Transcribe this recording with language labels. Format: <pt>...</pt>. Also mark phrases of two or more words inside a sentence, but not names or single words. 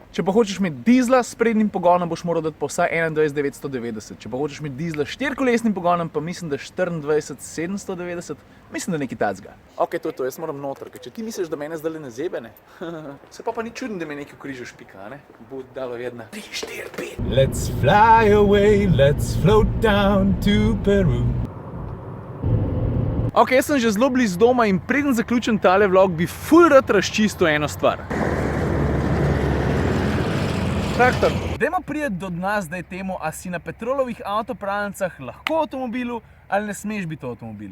<sl>Če pa hočeš imeti dizla s sprednjim pogonom, boš moral dati pa vsaj 21.990. Če pa hočeš imeti dizla s 4-kolesnim pogonom, pa mislim, da 24.790. Mislim, da nekaj tacga. Ok, to je to, jaz moram noter, ker če ti misliš, da mene zdaj ne zebe, ne? Se pa ni čudno, da me nekaj v križu špika, ne? Bo dalo jedna. 3, 4, 5.</sl> <en>Let's fly away, let's float down to Peru.</en> <sl>Ok, jaz sem že zelo blizu doma in preden zaključim tale vlog, bi ful rad razčistil eno stvar. Traktor, dajmo priti do dna zdaj temu, a si na petrolovih avtopralnicah lahko v avtomobilu ali ne smeš biti v avtomobilu.</sl>